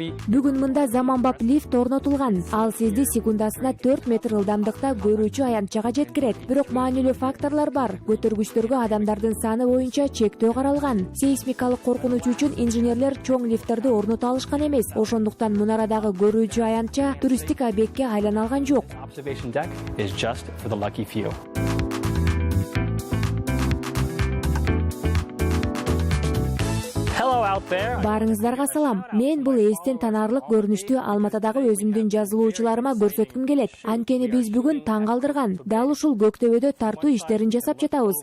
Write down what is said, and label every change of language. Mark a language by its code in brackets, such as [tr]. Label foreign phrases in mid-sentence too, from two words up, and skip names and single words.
[ky] Бүгүн мында заманбап лифт орнотулган. Ал сизди секундасына 4 метр ылдамдыкта көрүүчү аянтчага жеткирет. Бирок маанилүү факторлор бар. Көтөргүчтөргө адамдардын саны боюнча чектөө каралган. Сейсмикалык коркунуч үчүн инженерлер чоң лифттерди орното алышкан эмес. Ошондуктан мунарадагы көрүүчү аянтча туристтик объектке айлана алган жок. [en] Observation deck is just for the lucky few. [ky] Барыңыздарга салам. Мен бул эстен танаарлык көрүнүштү Алматадагы өзүмдүн жазылуучуларыма көрсөткүм келет. Анткени биз бүгүн таң калтырган. Дал ушул көктөбөдө тартуу иштерин жасап жатабыз.